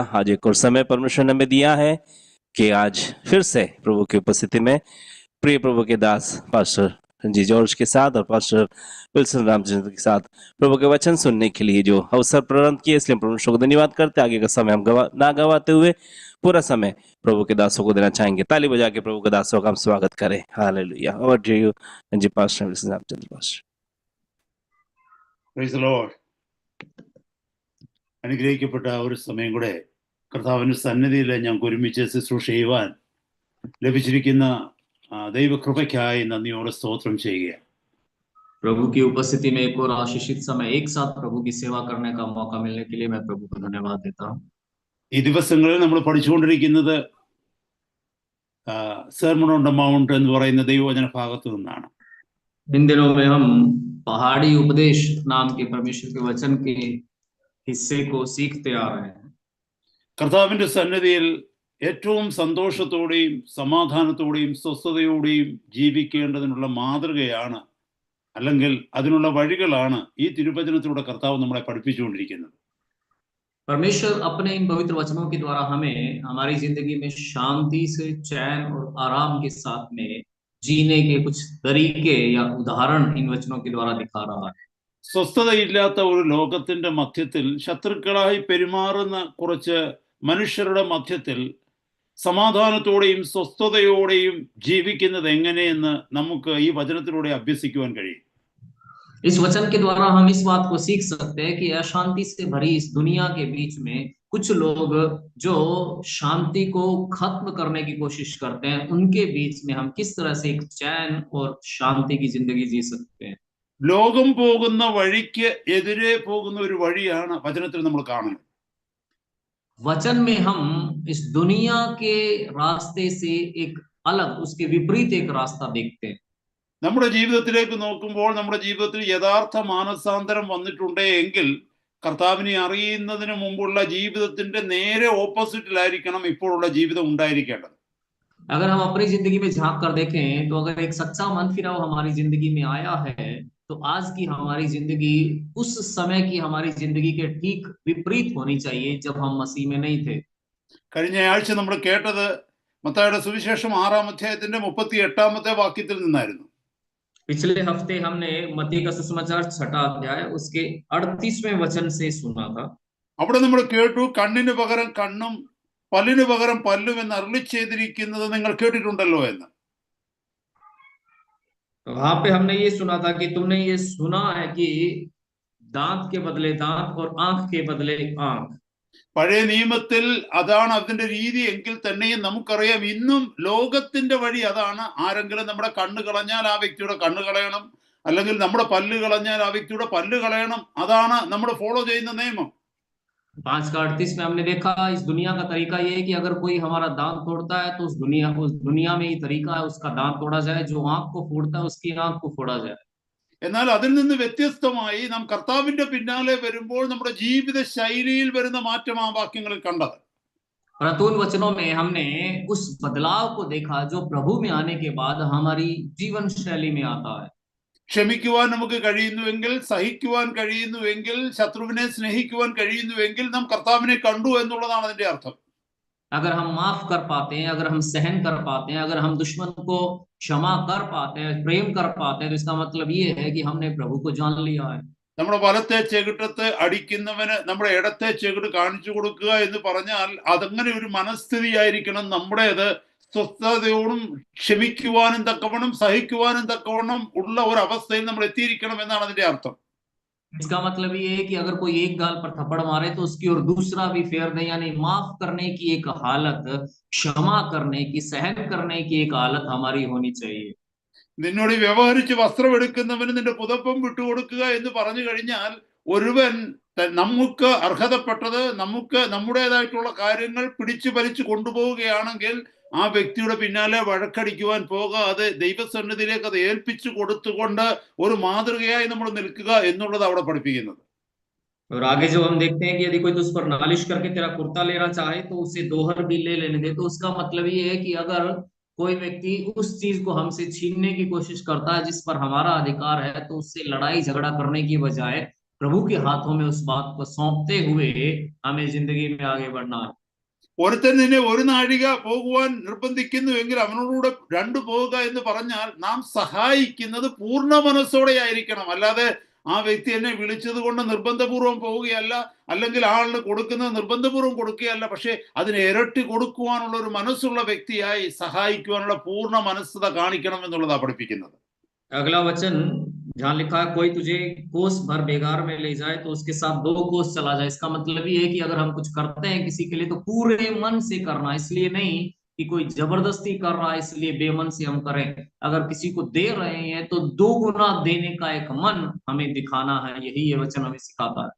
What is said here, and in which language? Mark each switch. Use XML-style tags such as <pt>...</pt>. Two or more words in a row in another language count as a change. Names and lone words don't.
<hi>आज एक और समय परमेश्वर ने हमें दिया है कि आज फिर से प्रभु की उपस्थिति में प्रिय प्रभु के दास पास्टर जी जॉर्ज के साथ और पास्टर विल्सन रामचंद्र के साथ प्रभु के वचन सुनने के लिए जो अवसर प्रदान किए, इसलिए परमेश्वर को धन्यवाद करते। आगे का समय हम ना गवाते हुए पूरा समय प्रभु के दासों को देना चाहेंगे। ताली बजा के प्रभु के दासों का हम स्वागत करें। हालेलुया।</hi> <en>over to you</en> <hi>जी पास्टर विल्सन रामचंद्र पास्टर।</hi> <en>Praise the Lord.</en> <ml>അനുഗ്രഹിക്കപ്പെട്ട ഒരു സമയം കൂടെ കർത്താവിന്റെ സന്നിധിയിൽ ഞങ്ങൾക്ക് ഒരുമിച്ച് ശുശ്രൂഷ ചെയ്യുവാൻ ലഭിച്ചിരിക്കുന്ന ദൈവകൃപയ്ക്കായി നന്ദിയോടെ സ്തോത്രം ചെയ്യുക.</ml> <hi>प्रभु की उपस्थिति में एक और आशीषित समय एक साथ प्रभु की सेवा करने का मौका मिलने के लिए मैं प्रभु को धन्यवाद देता हूँ.</hi> <ml>ഈ ദിവസങ്ങളിൽ നമ്മൾ പഠിച്ചുകൊണ്ടിരിക്കുന്നത് സെർമൺ ഓൺ ദ മൗണ്ട് എന്ന് പറയുന്ന ദൈവവചന ഭാഗത്തു നിന്നാണ്.</ml> <hi>इन दिनों में हम पहाड़ी उपदेश नाम के परमेश्वर के वचन के हिस्से को सीखते आ रहे हैं.</hi> <ml>കർത്താവിന്റെ സന്നിധിയിൽ ഏറ്റവും സന്തോഷത്തോടെയും സമാധാനത്തോടെയും സ്വസ്ഥതയോടെയും ജീവിക്കേണ്ടതിനുള്ള മാതൃകയാണ്, അല്ലെങ്കിൽ അതിനുള്ള വഴികളാണ് ഈ തിരുവചനത്തിലൂടെ കർത്താവ് നമ്മളെ പഠിപ്പിച്ചുകൊണ്ടിരിക്കുന്നത്.</ml> <hi>परमेश्वर अपने इन पवित्र वचनों के द्वारा हमें हमारी जिंदगी में शांति से, चैन और आराम के साथ में जीने के कुछ तरीके या उदाहरण इन वचनों के द्वारा दिखा रहा है.</hi> <ml>സ്വസ്ഥതയില്ലാത്ത ഒരു ലോകത്തിന്റെ മധ്യത്തിൽ ശത്രുക്കളായി പെരുമാറുന്ന കുറച്ച് മനുഷ്യരുടെ മധ്യത്തിൽ സമാധാനത്തോടെയും സ്വസ്ഥതയോടെയും ജീവിക്കുന്നത് എങ്ങനെയെന്ന് നമുക്ക് ഈ വചനത്തിലൂടെ അഭ്യസിക്കുവാൻ കഴിയും.</ml> <hi>इस वचन के द्वारा हम इस बात को सीख सकते हैं कि अशांति से भरी इस दुनिया के बीच में कुछ लोग जो शांति को खत्म करने की कोशिश करते हैं, उनके बीच में हम किस तरह से एक चैन और शांति की जिंदगी जी सकते हैं.</hi> <ml>ലോകം പോകുന്ന വഴിക്ക് എതിരെ പോകുന്ന ഒരു വഴിയാണ് വചനത്തിൽ നമ്മൾ കാണുന്നത്.</ml> <hi>वचन में हम इस दुनिया के रास्ते से एक अलग, उसके विपरीत एक रास्ता देखते हैं.</hi> <ml>നമ്മുടെ ജീവിതത്തിലേക്ക് നോക്കുമ്പോൾ നമ്മുടെ ജീവിതത്തിൽ യഥാർത്ഥ മാനസാന്തരം വന്നിട്ടുണ്ട് എങ്കിൽ കർത്താവിനെ അറിയുന്നതിന് മുമ്പുള്ള ജീവിതത്തിന്റെ നേരെ ഓപ്പോസിറ്റിലായിരിക്കണം ഇപ്പോഴുള്ള ജീവിതം ഉണ്ടായിരിക്കേണ്ടത്.</ml> <hi>अगर हम अपनी जिंदगी में झांक कर देखें तो अगर एक सच्चा मन फिराव हमारी जिंदगी में आया है तो आज की हमारी जिंदगी उस समय की हमारी जिंदगी के ठीक विपरीत होनी चाहिए जब हम मसीह में नहीं थे.</hi> <ml>കഴിഞ്ഞ ആഴ്ച നമ്മൾ കേട്ടത് മത്തായിയുടെ സുവിശേഷം 6-ാം അധ്യായത്തിന്റെ 38-ാമത്തെ വാക്യത്തിൽ നിന്നായിരുന്നു.</ml> <hi>पिछले हफ्ते हमने मत्ती का सुसमाचार 6वां अध्याय उसके 38वें वचन से सुना था.</hi> <ml>അവിടെ നമ്മൾ കേട്ടു, കണ്ണിന് പകരം കണ്ണും പല്ലിന് പകരം പല്ലും എന്ന് അരുളി ചെയ്തിരിക്കുന്നത് നിങ്ങൾ കേട്ടിട്ടുണ്ടല്ലോ എന്ന്.</ml> <hi>वहां पे हमने ये सुना था कि तुमने ये सुना है कि दांत के बदले दांत और आंख के बदले आंख.</hi> <ml>പഴയ നിയമത്തിൽ അതാണ് അതിന്റെ രീതി എങ്കിൽ തന്നെയും നമുക്കറിയാം ഇന്നും ലോകത്തിന്റെ വഴി അതാണ്. ആരെങ്കിലും നമ്മുടെ കണ്ണ് കളഞ്ഞാൽ ആ വ്യക്തിയുടെ കണ്ണ് കളയണം, അല്ലെങ്കിൽ നമ്മുടെ പല്ല് കളഞ്ഞാൽ ആ വ്യക്തിയുടെ പല്ല് കളയണം. അതാണ് നമ്മൾ ഫോളോ ചെയ്യുന്ന നിയമം.</ml> <hi>5:38 में हमने देखा इस दुनिया का तरीका ये है कि अगर कोई हमारा दांत तोड़ता है तो उस दुनिया में ये तरीका है उसका दांत तोड़ा जाए, जो आंख को फोड़ता है उसकी आंख को फोड़ा जाए.</hi> <ml>എന്നാൽ അതിൽ നിന്ന് വ്യത്യസ്തമായി നാം കർത്താവിന്റെ പിന്നാലെ വരുമ്പോൾ നമ്മുടെ ജീവിത ശൈലിയിൽ വരുന്ന മാറ്റം ആ വാക്യങ്ങളിൽ കണ്ടത്.</ml> <hi>परंतु उन वचनों में हमने उस बदलाव को देखा जो प्रभु में आने के बाद हमारी जीवन शैली में आता है.</hi> <ml>ക്ഷമിക്കുവാൻ നമുക്ക് കഴിയുന്നുവെങ്കിൽ, സഹിക്കുവാൻ കഴിയുന്നുവെങ്കിൽ, ശത്രുവിനെ സ്നേഹിക്കുവാൻ കഴിയുന്നുവെങ്കിൽ നാം കർത്താവിനെ കണ്ടു എന്നുള്ളതാണ് അതിന്റെ അർത്ഥം.</ml> <hi>अगर हम माफ कर पाते हैं, अगर हम सहन कर पाते हैं, अगर हम दुश्मन को क्षमा कर पाते हैं, प्रेम कर पाते हैं, तो इसका मतलब ये है कि हमने प्रभु को जान लिया है.</hi> <ml>നമ്മുടെ വലത്തെ ചെകിട്ടത്ത് അടിക്കുന്നവന് നമ്മുടെ ഇടത്തെ ചെകിട് കാണിച്ചു കൊടുക്കുക എന്ന് പറഞ്ഞാൽ അതങ്ങനെ ഒരു മനസ്ഥിതി ആയിരിക്കണം നമ്മുടേത്. സ്വസ്ഥതയോടും ക്ഷമിക്കുവാനും തക്കവണ്ണം സഹിക്കുവാനും തക്കവണ്ണം ഉള്ള ഒരു അവസ്ഥയിൽ നമ്മൾ എത്തിയിരിക്കണം എന്നാണ് അതിന്റെ അർത്ഥം.</ml> <hi>इसका मतलब ये है कि अगर कोई एक गाल पर थप्पड़ मारे तो उसकी और दूसरा भी फेर दे, यानी माफ करने की एक हालत, क्षमा करने की, सहन करने की एक हालत हमारी होनी चाहिए.</hi> <ml>നിന്നോട് വ്യവഹരിച്ച് വസ്ത്രം എടുക്കുന്നവന് നിന്റെ പുതപ്പം വിട്ടുകൊടുക്കുക എന്ന് പറഞ്ഞു കഴിഞ്ഞാൽ ഒരുവൻ നമുക്ക് അർഹതപ്പെട്ടത്, നമുക്ക് നമ്മുടേതായിട്ടുള്ള കാര്യങ്ങൾ പിടിച്ചു വലിച്ചു കൊണ്ടുപോവുകയാണെങ്കിൽ ആ വ്യക്തിയുടെ പിന്നാലെ വഴക്കടിക്കുവാൻ പോകാതെ ദൈവസന്നിധിയിലേക്ക് അത് ഏൽപ്പിച്ചു കൊടുത്തുകൊണ്ട് ഒരു മാതൃകയായി നമ്മൾ നിൽക്കുക എന്നുള്ളത് അവിടെ പഠിപ്പിക്കുന്നത്.</ml> <hi>और आगे जब हम देखते हैं कि यदि कोई तुझ पर नालिश करके तेरा कुर्ता लेना चाहे तो उसे दोहर भी ले लेने दे, तो उसका मतलब ये है कि अगर कोई व्यक्ति उस चीज को हमसे छीनने की कोशिश करता है जिस पर हमारा अधिकार है, तो उससे लड़ाई झगड़ा करने की बजाय प्रभु के हाथों में उस बात को सौंपते हुए हमें जिंदगी में आगे बढ़ना है।</hi> <ml>ഒരുത്തൻ നിന്നെ ഒരു നാഴിക പോകുവാൻ നിർബന്ധിക്കുന്നുവെങ്കിൽ അവനോടുകൂടെ രണ്ടു പോവുക എന്ന് പറഞ്ഞാൽ നാം സഹായിക്കുന്നത് പൂർണ്ണ മനസ്സോടെ ആയിരിക്കണം. അല്ലാതെ ആ വ്യക്തി എന്നെ വിളിച്ചത് കൊണ്ട് നിർബന്ധപൂർവം പോവുകയല്ല, അല്ലെങ്കിൽ ആളിന് കൊടുക്കുന്നത് നിർബന്ധപൂർവം കൊടുക്കുകയല്ല, പക്ഷെ അതിന് ഇരട്ടി കൊടുക്കുവാനുള്ള ഒരു മനസ്സുള്ള വ്യക്തിയായി സഹായിക്കുവാനുള്ള പൂർണ്ണ മനസ്സത കാണിക്കണം എന്നുള്ളതാണ് പഠിപ്പിക്കുന്നത്.</ml> <hi>अगला वचन जहाँ लिखा है कोई तुझे कोस भर बेगार में ले जाए तो उसके साथ 2 कोस चला जाए। इसका मतलब ये है कि अगर हम कुछ करते हैं किसी के लिए तो पूरे मन से करना, इसलिए नहीं कि कोई जबरदस्ती कर रहा है इसलिए बेमन से हम करें। अगर किसी को दे रहे हैं तो 2 गुना देने का एक मन हमें दिखाना है, यही ये वचन हमें सिखाता है।</hi>